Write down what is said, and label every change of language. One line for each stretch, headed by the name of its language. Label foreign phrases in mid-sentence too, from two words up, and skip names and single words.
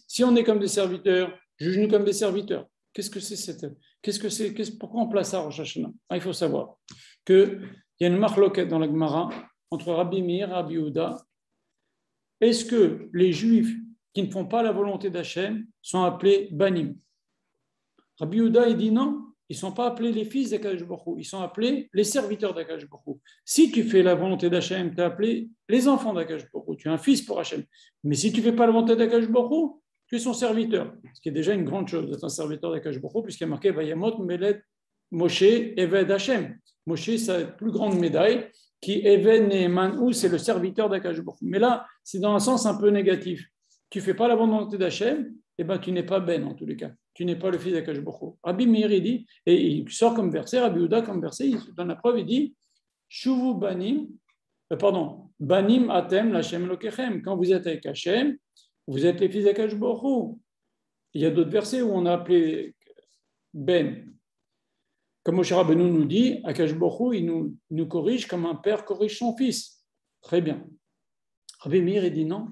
French: Si on est comme des serviteurs, juge-nous comme des serviteurs. Qu'est-ce que c'est pourquoi on place ça à Rosh Hashanah? Il faut savoir qu'il y a une marloquette dans la Gemara entre Rabbi Meir et Rabbi Yehuda. Est-ce que les Juifs qui ne font pas la volonté d'Hachem sont appelés banim? Rabbi Yehuda, il dit non, ils ne sont pas appelés les fils d'Akadosh Baruch Hu, ils sont appelés les serviteurs d'Akadosh Baruch Hu. Si tu fais la volonté d'Hachem, tu es appelé les enfants d'Akadosh Baruch Hu, tu es un fils pour Hachem. Mais si tu ne fais pas la volonté d'Akadosh Baruch Hu, tu es son serviteur, ce qui est déjà une grande chose d'être un serviteur d'Akadosh Baruch Hu, puisqu'il y a marqué
Hebrew: וימת שם משה עבד ה.
French: Moshe, c'est la plus grande médaille, qui
Hebrew: עבד נאמן הוא,
French: c'est le serviteur d'Akadosh Baruch Hu. Mais là, c'est dans un sens un peu négatif. Tu ne fais pas la volonté d'Hachem, eh ben, tu n'es pas Ben en tous les cas. Tu n'es pas le fils d'Akadosh Baruch Hu. Rabbi Meir, il dit, et il sort comme verset, Rabbi Yehuda comme verset, dans la preuve, il dit
Hebrew: שובו בנים בנים אתם לה' אלוקיכם.
French: Quand vous êtes avec Hachem, vous êtes les fils d'Akadosh Baruch Hu. Il y a d'autres versets où on a appelé Ben. Comme Moshe Rabbeinu nous dit, Akadosh Baruch Hu, il nous corrige comme un père corrige son fils. Très bien. Rabbi Meir, il dit non.